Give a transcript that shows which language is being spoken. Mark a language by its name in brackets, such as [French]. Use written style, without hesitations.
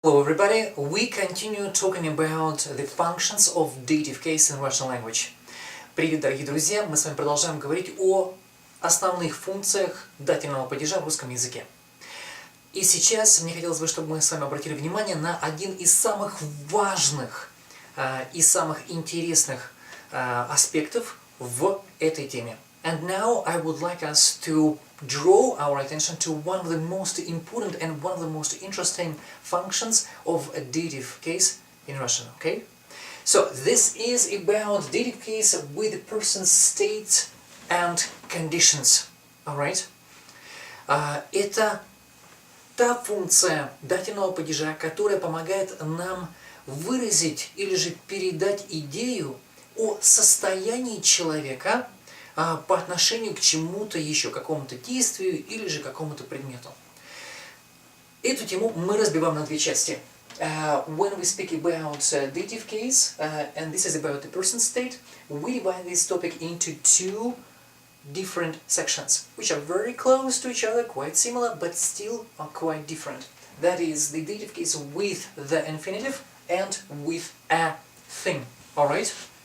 [English] Hello everybody, we continue talking about the functions of dative case in Russian language. [Russian] Привет, дорогие друзья, мы с вами продолжаем говорить о основных функциях дательного падежа в русском языке. И сейчас мне хотелось бы, чтобы мы с вами обратили внимание на один из самых важных и самых интересных аспектов в этой теме. [English] And now I would like us to draw our attention to one of the most important and one of the most interesting functions of a dative case in Russian, okay? So this is about dative case with the person's state and conditions, alright? [Russian] Это та функция дательного падежа, которая помогает нам выразить или же передать идею о состоянии человека по отношению к чему-то еще, какому-то действию или же какому-то предмету. Эту тему мы разбиваем на две части. [English] When we speak about dative case, and this is about the person state, we divide this topic into two different sections, which are very close to each other, quite similar, but still are quite different. That is the dative case with the infinitive and with a thing. Alright?